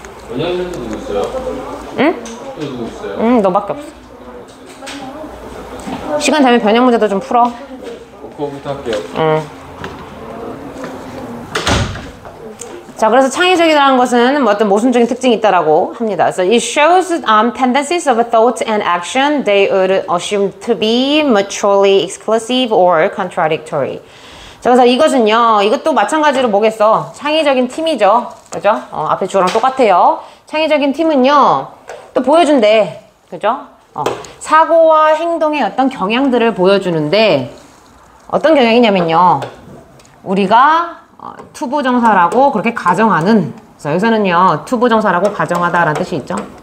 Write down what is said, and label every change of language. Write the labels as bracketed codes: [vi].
[ko] 원장실도 누구 있어요? 응? 또 누구 있어요? 응, 너밖에 없어. 시간 되면 변형 문제도 좀 풀어. 그거부터 할게요. 응. 자, 그래서 창의적이라는 것은 뭐 어떤 모순적인 특징이 있다라고 합니다. [en] So it shows tendencies of a thought and action they would assume to be mutually exclusive or contradictory. [ko] 자, 그래서 이것은요, 이것도 마찬가지로 뭐겠어? 창의적인 팀이죠. 그죠? 앞에 주어랑 똑같아요. 창의적인 팀은요, 또 보여준대. 그죠? 사고와 행동의 어떤 경향들을 보여주는데, 어떤 경향이냐면요, 우리가 투부정사라고 그렇게 가정하는, 그래서 여기서는요 투부정사라고 가정하다라는 뜻이 있죠.